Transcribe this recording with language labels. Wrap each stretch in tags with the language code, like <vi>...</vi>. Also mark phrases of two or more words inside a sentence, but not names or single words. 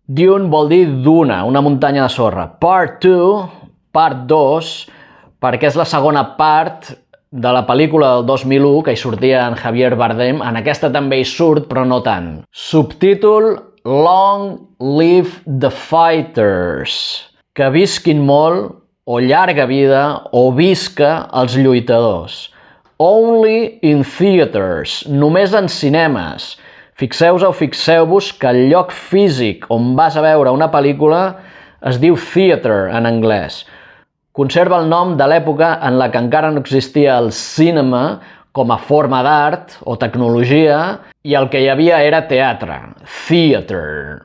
<ca>Dune vol dir duna, una muntanya de sorra. Part 2, part 2, perquè és la segona part de la pel·lícula del 2001, que hi sortia en Javier Bardem. En aquesta també hi surt, però no tant. Subtítol Long Live the Fighters. Que visquin molt, o llarga vida, o visca els lluitadors.</ca> <en>Only in theaters,</en> <ca>només en cinemes. Fixeu-vos que el lloc físic on vas a veure una pel·lícula es diu theater en anglès. Conserva el nom de l'època en la que encara no existia el cinema com a forma d'art o tecnologia i el que hi havia era teatre, theater.</ca>